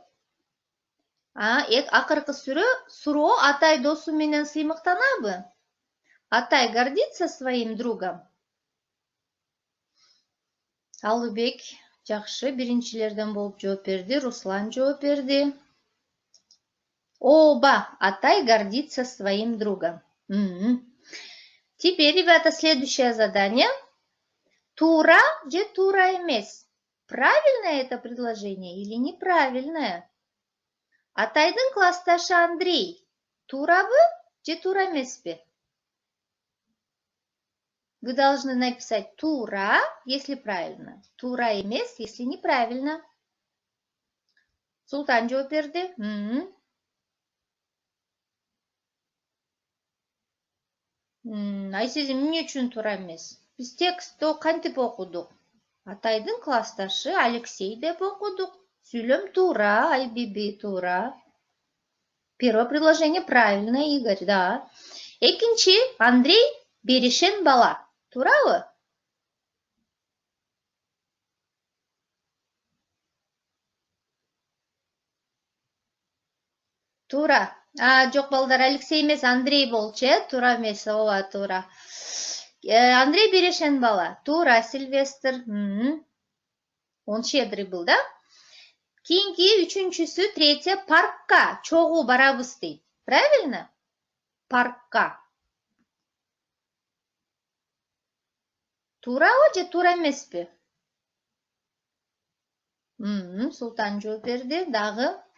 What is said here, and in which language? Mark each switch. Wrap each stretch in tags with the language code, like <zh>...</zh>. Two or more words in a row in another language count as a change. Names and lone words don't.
<ky>Акыркы суроо Атай досу менен сыймыктанабы?</ky> <ru>Атай гордится своим другом?</ru> <ky>Алыбек, жакшы, биринчилерден болуп жооп берди. Руслан жооп берди. Оба,</ky> <ru>Атай гордится своим другом. Теперь, ребята, следующее задание.</ru> <ky>Тура же тура эмес.</ky> <ru>Правильное это предложение или неправильное?</ru> <ky>Атайдын классташы Андрей. Турабы же тура эмеспи?</ky> <ru>Вы должны написать тура, если правильно.</ru> <ky>Тура эмес,</ky> <ru>если неправильно.</ru> <ky>Султан жооп берди. Айсезим, эмне үчүн туура эмес? Биз текстти кантип окудук? Атайдын классташы Алексей деп окудук. Сүйлөм туура, Айбиби туура.</ky> <ru>Первое предложение правильное, Игорь, да.</ru> <ky>Экинчи, Андрей берешен бала. Туурабы? Туура. Жок балдар, Алексей эмес, Андрей болчу, туура эмес, ооба, туура. Андрей берешен бала. Туура, Сильвестр.</ky> <ru>Он щедрый был, да?</ru> <ky>Кийинки үчүнчүсү, третье, паркка чогуу барабыз дейт.</ky> <ru>Правильно? Паркка.</ru> <ky>Туурабы же туура эмеспи? Султан жооп берди. Дагы?</ky>